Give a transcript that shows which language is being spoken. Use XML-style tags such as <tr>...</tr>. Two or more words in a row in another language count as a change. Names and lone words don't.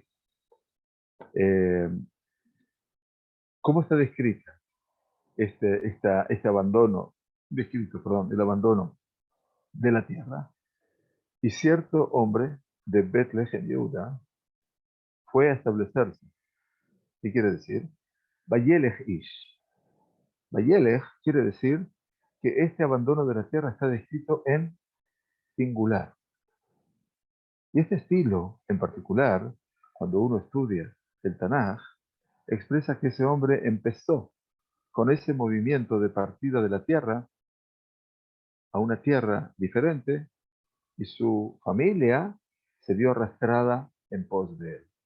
<es>Eh, ¿Cómo está descrita este abandono, descrito, perdón, el abandono de la tierra? Y cierto hombre de Bethlehem, Yehuda, fue a establecerse. ¿Qué quiere decir?</es> <he>וילך איש.</he> <es>Vayelech quiere decir que este abandono de la tierra está descrito en singular. Y este estilo, en particular, cuando uno estudia el Tanaj, expresa que ese hombre empezó con ese movimiento de partida de la tierra a una tierra diferente y su familia se vio arrastrada en pos de él.</es>